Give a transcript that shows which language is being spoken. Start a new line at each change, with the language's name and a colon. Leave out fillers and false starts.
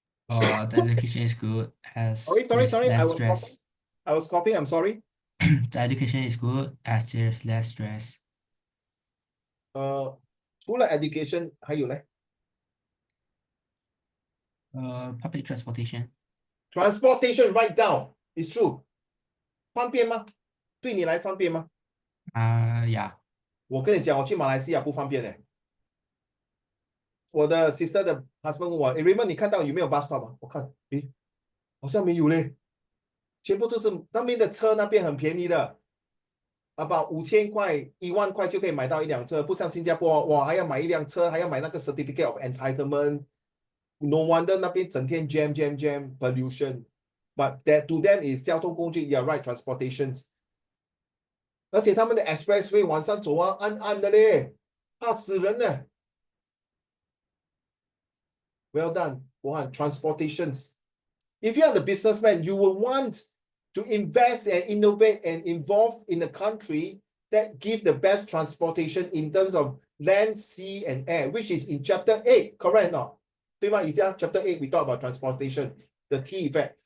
English: The education is good as Sorry. there's less stress. I was coughing. I'm sorry. The education is good as there's less stress.
Chinese: 除了 education 还有呢？
English: Public transportation. Transportation, write down. It's true.
Chinese: 方便吗？对你来方便吗？
English: Yeah.
Chinese: 我跟你讲，我去马来西亚不方便呢。我的 sister 的 husband 问我，诶 Raymond 你看到有没有 bus stop 啊？我看，诶，好像没有嘞，全部都是那边的车，那边很便宜的，about 5000块、1万块就可以买到一辆车，不像新加坡，哇，还要买一辆车，还要买那个 certificate of entitlement。
English: No wonder
Chinese: 那边整天
English: jam pollution。But that to them is
Chinese: 交通工具
English: ，you're right transportations。
Chinese: 而且他们的 expressway 晚上走啊，暗暗的嘞，怕死人呢。
English: Well done, Johan. Transportations. If you are the businessman, you will want to invest and innovate and involve in a country that give the best transportation in terms of land, sea, and air, which is in chapter 8, correct or not?
Chinese: 对吗？以前
English: chapter 8 we talk about transportation, the T effect.